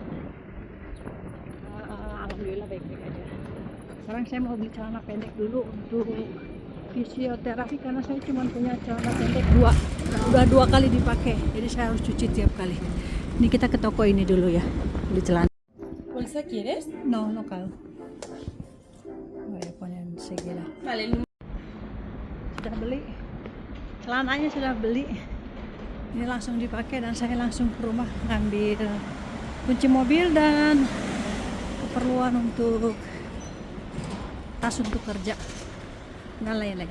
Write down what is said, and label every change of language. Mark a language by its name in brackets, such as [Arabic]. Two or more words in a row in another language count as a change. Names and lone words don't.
[Indonesian] Alhamdulillah baik-baik aja. Sekarang saya mau beli celana pendek dulu untuk fisioterapi karena saya cuma punya celana pendek udah 2 kali dipakai. Jadi saya harus cuci tiap kali. Ini kita ke toko ini dulu ya, beli celana. [Spanish] ¿Bolsa quieres? No, Kal. Voy a poner enseguida. Vale. [Indonesian] Sudah beli. Celananya sudah beli. Ini langsung dipakai dan saya langsung ke rumah ngambil kunci mobil dan keperluan untuk tas untuk kerja dan lain-lain.